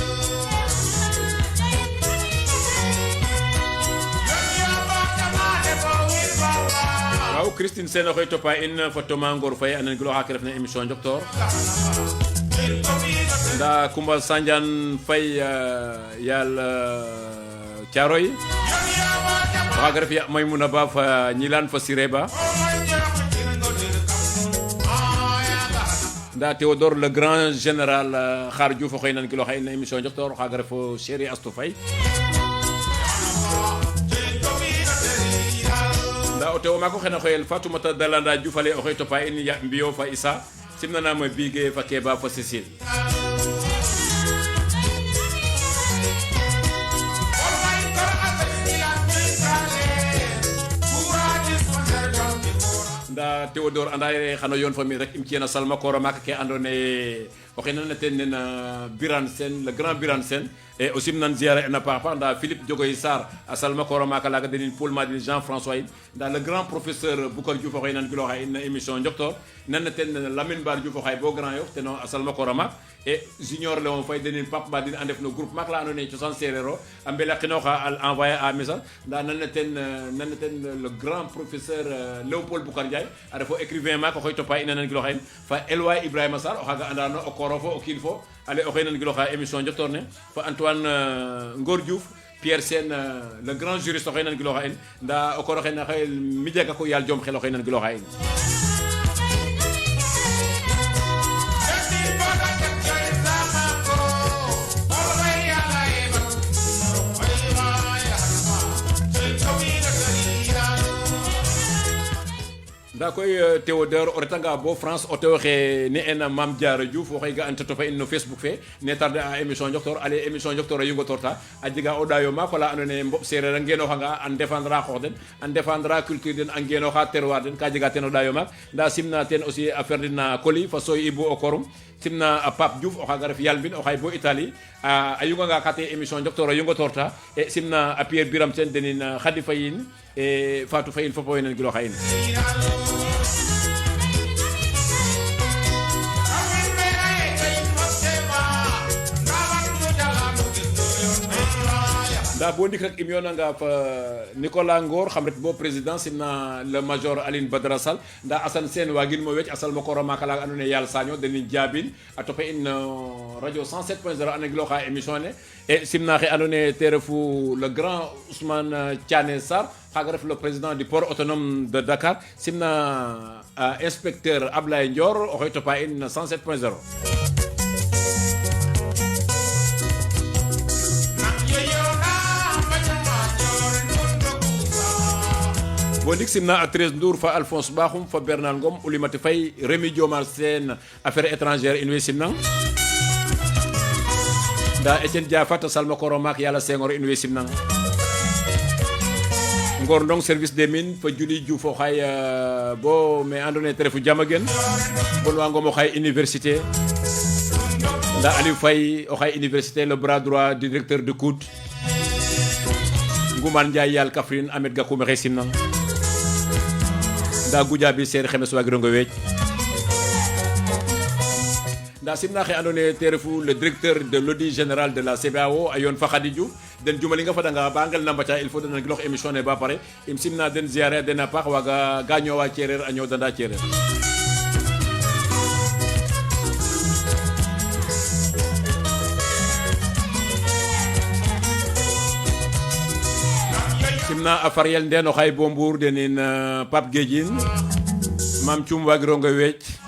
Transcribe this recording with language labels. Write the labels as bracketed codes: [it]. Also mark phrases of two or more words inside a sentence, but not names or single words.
[srr] waaw Christine Sène oxey topa in fa Thomas Ngor Faye a nangilooxa ke refna émission Njoktoor nda Kumbal Sandiane Faye yaal Thiaroye oxaaga ref ya Maymouna Ba fa Ñilan fa Siré-Ba nda Théodore [fr] le grand général [srr] Khar Diouf oxey nangilooxa in émission Njoktoor oxaaga ref Chéri Astou Faye nda o tewo maako xena xoyel Fatoumata Dalanda Diouf ale oxey topa in ya Mbiyo fa Issa simnanama Bigué fa Kéba fa Cécile nda Théodore anda ye xano yoon fa mi rek im ciyena Salma Kora maka ke andona ye oxe nana ten nena Birane Sène [fr] le grand [srr] Birane Sène e o simnan ziara ena paax paax nda Philippe Diogoy Sarr a Salma Kora maka laga denin Paul Madine Jean-François yin nda [fr] le grand professeur [srr] Boucar Diouf oxe nan giloxa in émission Njoktoor nana ten Lamine Bar Diouf oxay bo Grand Yoff teno a Salma Kora mak e junior Léon Faye denin Pape Madine a ndef no groupe mak la andona ye cosaan sereer o a mbela xinoxa a envoyer a message nda nana ten [fr] le grand professeur [srr] Léopold Boucar Ndiaye a refo écrivain mak oxey topa ina nan giloxa in fa Elway Ibrahima Sarr oxaga andano o koro fo o kiin fo ale oxey nan giloxa émission Njoktoor ne fa Antoine Ngor Diouf Pierre Sène [fr] le grand juriste [srr] oxey nan giloxa in nda o koro xe na xey mi jega ko yaal jom xel oxey nan giloxa in nda koy Théodore o retanga bo France o tewo xe ne ena Mame Diarra Diouf oxey ga anta topa in no Facebook fe ne tarde a émission Njoktoor ale émission Njoktoor a yungotorta a jega o ɗayo maak ola andoona ye mboɓ seereer a ngenoxanga a défendre a xoox den a défendre a culture den a ngenoxa terroir den ka jega ten o ɗayo maak nda simna ten aussi affaire den na Coly fa Soy Ibou o Korum simna a Pape Diouf oxaaga ref Yalbin oxay bo Italie a yunganga kate émission Njoktoor a yungotorta e simna a Pierre Biram Sène denin Khady Faye in e Fatou Faye in fop oxey nan giloxa in nda bo ndik rek im yoonanga fa Nicolas Ngor xam ret bo président simna le major Aline Badara Sall nda Assane Sène wagin mo wecc a Salma Kora maka laga andoona ye yaal Sagno denin Diabine a topa in radio 107.0 a nangilooxa émission ne e simna xe andoona ye te refu [fr] le grand [srr] Ousmane Thiané Sarr xaaga ref [fr] le président du port autonome de Dakar [srr] simna inspecteur Ablaye Ndior oxey topa in 107.0 bo ndik simna a 13 Ndour fa Alphonse Bakhoum fa Bernard Ngom Oulimata Faye Rémi Diomar Sène [fr] affaires étrangères [srr] in way simnang nda Etienne Diafat Salma Kora mak Yala Senghor in way simnang Ngor Ndong [fr] service des mines [srr] fa Juli Diouf o xay bo me andoona ye te refu Diamaguène bon wa Ngom o xay université nda Aliou Faye o xay université [fr] le bras droit du directeur de COUD [srr] Ngoumane Ndiaye yal Kaffrine Ahmed Gakou maxey simnang nda Goudiaby Sere xemes wagirongo weec nda simna xe ando naye te refu [fr] le directeur de l'audit général de la CBAO [srr] a yoon fa Khady Diouf den jumalinga fadanga ba ngel na mbaca [fr] il faut [srr] dana gilox émission ne ba pare im simna den ziare den a paax waga ga ñowa cereer a ñoodanda cereer simna a Fariel Ndene o xay bo Mbour denin Pape Guédine Mame Thioum wagirongo weec